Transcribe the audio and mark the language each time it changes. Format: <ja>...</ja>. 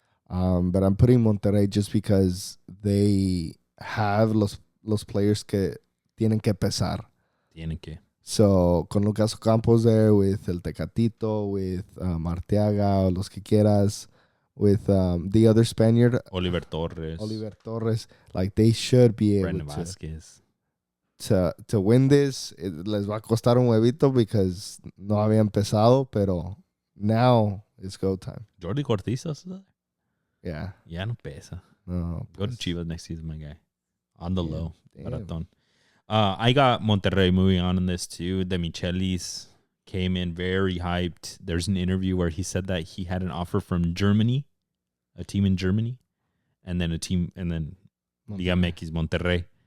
<en>But I'm putting Monterrey just because they have los players</en> <es>que tienen que pesar. Tienen que.</es> <en>So, con Lucas Campos there, with El Tecatito, with Arteaga,</en> <es>los que quieras,</es> <en>with the other Spaniard, Oliver Torres, like they should be able Brandon Vasquez. To win this.</en> <es>Les va a costar un huevito</es> <en>because</en> <es>no habían empezado, pero</es> <en>now it's go time. Jordi Cortizos? Yeah.</en> <es>Ya no pesa. No.</es> <en>Go to Chivas next season, my guy. On the low. Damn. I got Monterrey moving on in this too. De Michelis came in very hyped. There's an interview where he said that he had an offer from Germany, a team in Germany, and then Liga MX Monterrey.</en>